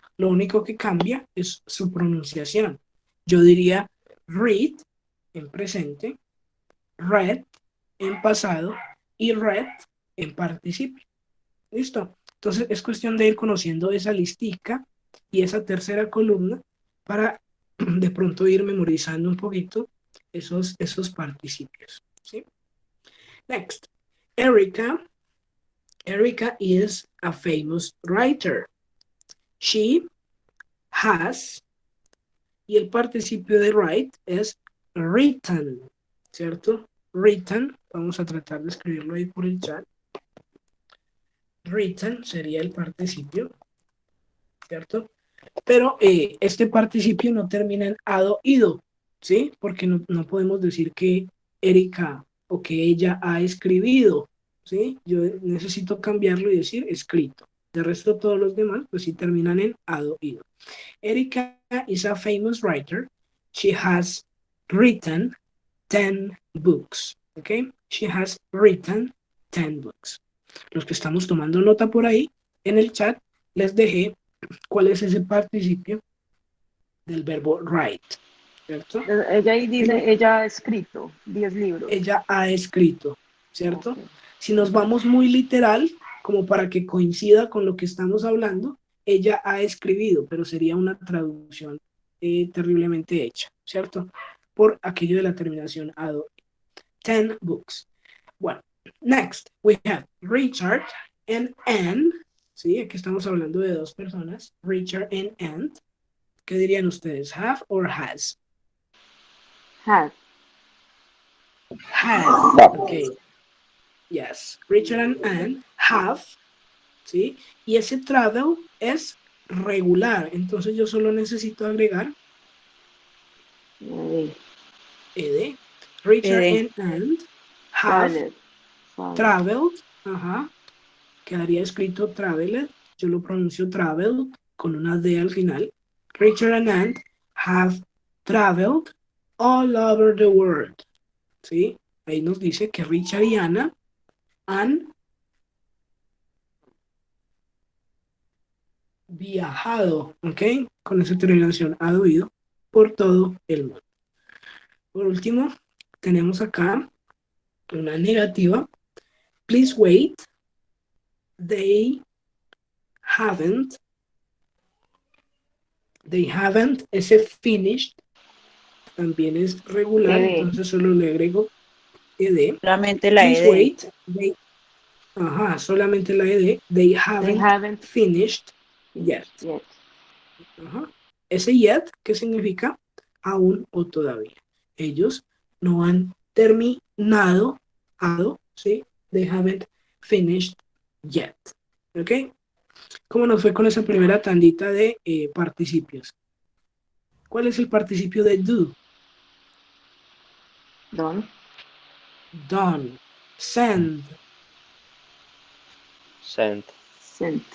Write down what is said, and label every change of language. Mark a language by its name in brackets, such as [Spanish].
[Spanish] Lo único que cambia es su pronunciación. Yo diría read en presente, read en pasado y read en participio. ¿Listo? Entonces es cuestión de ir conociendo esa listica y esa tercera columna para de pronto ir memorizando un poquito esos participios. ¿Sí? Next. [English] Erica is a famous writer. She has, [Spanish] y el participio de write es written, ¿cierto? Written, vamos a tratar de escribirlo ahí por el chat. Written sería el participio, ¿cierto? Pero este participio no termina en ado, ido, ¿sí? Porque no podemos decir que Erika o que ella ha escribido, ¿sí? Yo necesito cambiarlo y decir escrito. De resto, todos los demás, pues sí terminan en ado, ido. [English] Erika is a famous writer. She has written 10 books, ¿ok? She has written 10 books. [Spanish] Los que estamos tomando nota por ahí, en el chat, les dejé cuál es ese participio del verbo write, ¿cierto? Ella ahí dice, ella ha escrito 10 libros. Ella ha escrito, ¿cierto? Ok. Si nos vamos muy literal, como para que coincida con lo que estamos hablando, ella ha escribido, pero sería una traducción terriblemente hecha, ¿cierto? Por aquello de la terminación ado. [English] 10 books. Bueno, next we have Richard and Anne. [Spanish] Sí, aquí estamos hablando de dos personas, Richard and Anne. ¿Qué dirían ustedes? ¿Have or has? [English] Had. Has. Okay. Yes. Richard and Anne have. ¿Sí? [Spanish] Y ese travel es regular. Entonces yo solo necesito agregar ed. Richard [English] Ed. and Anne have traveled. Ajá. [Spanish] Quedaría escrito traveled. Yo lo pronuncio traveled con una D al final. [English] Richard and Anne have traveled all over the world. [Spanish] ¿Sí? Ahí nos dice que Richard y Anna han viajado, ¿ok? Con esa terminación ha ido por todo el mundo. Por último, tenemos acá una negativa. [English] Please wait. They haven't. [Spanish] Ese finished también es regular, [English] ED. [Spanish] entonces solo le agrego ed. Solamente la [English] Please ED. wait. [Spanish] Solamente la ed. [English] They They haven't haven't finished yet. finished yet. [Spanish] Ajá. Ese yet, ¿qué significa? Aún o todavía. Ellos no han terminado, ¿sí? [English] They haven't finished yet. [Spanish] ¿Ok? ¿Cómo nos fue con esa primera tandita de participios? ¿Cuál es el participio de do? [English] Done. Done. Send. Sent. Sent.